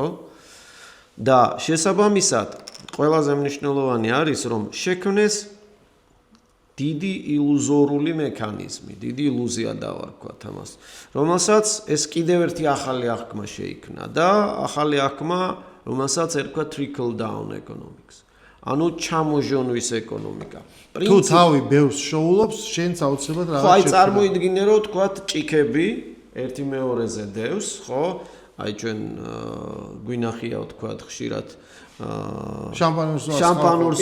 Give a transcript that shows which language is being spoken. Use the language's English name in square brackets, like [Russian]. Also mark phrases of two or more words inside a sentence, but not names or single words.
[Georgian] და შესაბამისად, ყველაზე მნიშვნელოვანი არის, რომ შექმნეს დიდი ილუზორული მექანიზმი, დიდი ილუზია დავარქვათ ამას, რომელსაც ეს კიდევ ერთი ახალი აღქმა შეიქმნა და ახალი აღქმა, რომელსაც ერქვა [English] trickle down economics. [Georgian] ანუ ჩამოჟონვის ეკონომიკა. თუ თავი ბევრს შოულობს, შენც აუცილებლად რაღაც ხო, აი წარმოიდგინე, რომ თქვათ ჭიქები ერთი მეორეზე დევს, ხო? აი ჩვენ გვინახია თქვათ ხშირად შამპანურს